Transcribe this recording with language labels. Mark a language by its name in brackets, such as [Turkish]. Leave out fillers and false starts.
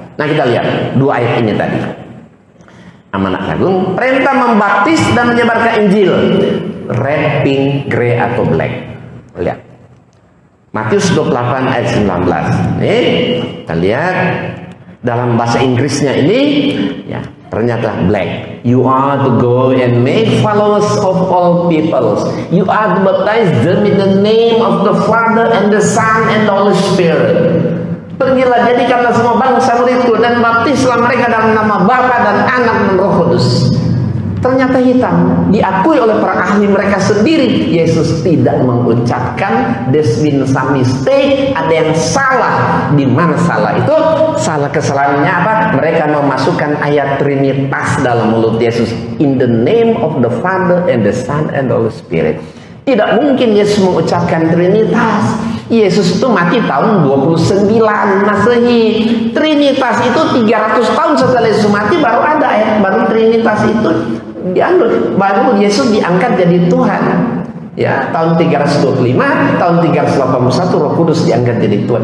[Indonesian] Nah, kita lihat dua ayat ini tadi. Amanat agung, perintah membaptis dan menyebarkan Injil. [English] Red, pink, grey [Indonesian] atau black. Lihat. Matius 28 ayat 19. Nih, kita lihat dalam bahasa Inggrisnya ini, ya, ternyata black. [English] You are to go and make followers of all peoples. You are to baptize them in the name of the Father and the Son and the Holy Spirit. [Indonesian] Pergilah jadikanlah semua bangsa muridku dan baptislah mereka dalam nama Bapa dan Anak dan Roh Kudus. Ternyata hitam, diakui oleh para ahli mereka sendiri. Yesus tidak mengucapkan [English] there's been some mistake, [Indonesian] ada yang salah. Di mana salah itu? Salah kesalahannya apa? Mereka memasukkan ayat Trinitas dalam mulut Yesus. [English] In the name of the Father and the Son and the Holy Spirit. [Indonesian] Tidak mungkin Yesus mengucapkan Trinitas. Yesus itu mati tahun 29 Masehi. Trinitas itu 300 tahun setelah Yesus mati baru ada ayat baru Trinitas itu diangkat, baru Yesus diangkat jadi Tuhan. Ya, tahun 325, tahun 381 Roh Kudus diangkat jadi Tuhan.